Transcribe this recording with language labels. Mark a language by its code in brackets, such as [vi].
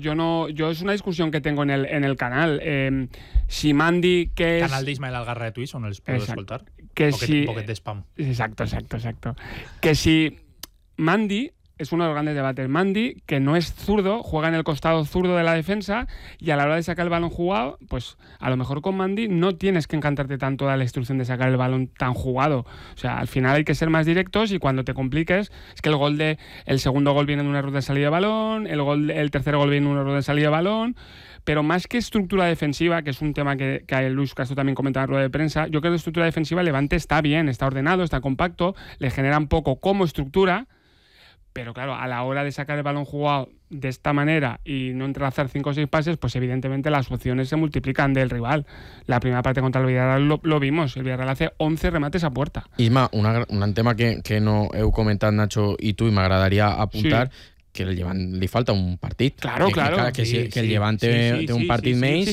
[ca] Jo és una discussió que tengo en el canal. Si Mandy, que és... Canal d'Ismael Algarra de Twitch, on els podeu escoltar. Que si... Un poquet d'espam. [es] Exacto. Que si Mandy... Es uno de los grandes debates. Mandy, que no es zurdo, juega en el costado zurdo de la defensa y a la hora de sacar el balón jugado, pues a lo mejor con Mandy no tienes que encantarte tanto de la instrucción de sacar el balón tan jugado. O sea, al final hay que ser más directos y cuando te compliques, es que el segundo gol viene de un error de salida de balón, el tercer gol viene de un error de salida de balón. Pero más que estructura defensiva, que es un tema que Luis Castro también comentaba en la rueda de prensa, yo creo que estructura defensiva, Levante está bien, está ordenado, está compacto, le genera un poco como estructura. Pero claro, a la hora de sacar el balón jugado de esta manera y no entrelazar 5 o 6 pases, pues evidentemente las opciones se multiplican del rival. La primera parte contra el Villarreal lo vimos. El Villarreal hace 11 remates a puerta. Isma, un tema que no he comentado, Nacho, y tú, y me agradaría apuntar, sí. [ca] Que el Llevant li falta un partit. [es] Claro, que, claro. [ca] Que, sí, que el Llevant té un partit menys.